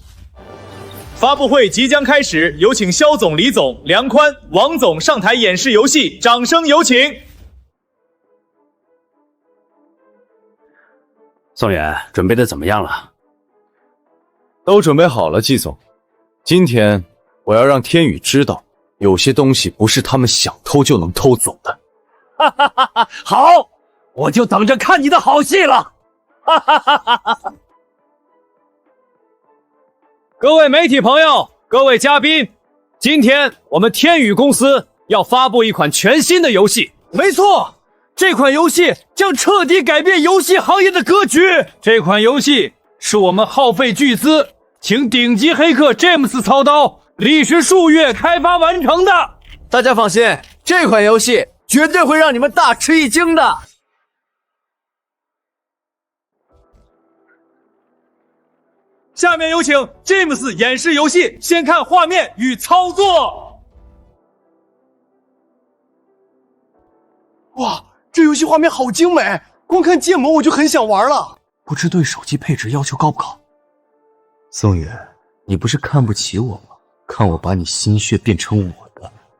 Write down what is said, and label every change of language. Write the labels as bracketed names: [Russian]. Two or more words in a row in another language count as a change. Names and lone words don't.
[Chinese] 發布會即將開始，有請蕭總、李總、梁寬、王總上台演示遊戲，掌聲有請。宋遠，準備的怎麼樣了？都準備好了，季總。今天我要讓天宇知道，有些東西不是他們想偷就能偷走的。哈哈哈哈！好，我就等着看你的好戲了。哈哈哈哈哈！各位媒體朋友，各位嘉賓，今天我們天宇公司要發布一款全新的遊戲。沒錯，這款遊戲將徹底改變遊戲行業的格局。這款遊戲是我們耗費巨資，請頂級黑客 James 操刀，歷時數月開發完成的。大家放心，這款遊戲絕對會讓你們大吃一驚的。下面有請 James 演示遊戲，先看畫面與操作。哇，這遊戲畫面好精美，光看建模我就很想玩了。不知對手機配置要求高不高？宋遠，你不是看不起我嗎？看我把你心血變成我的。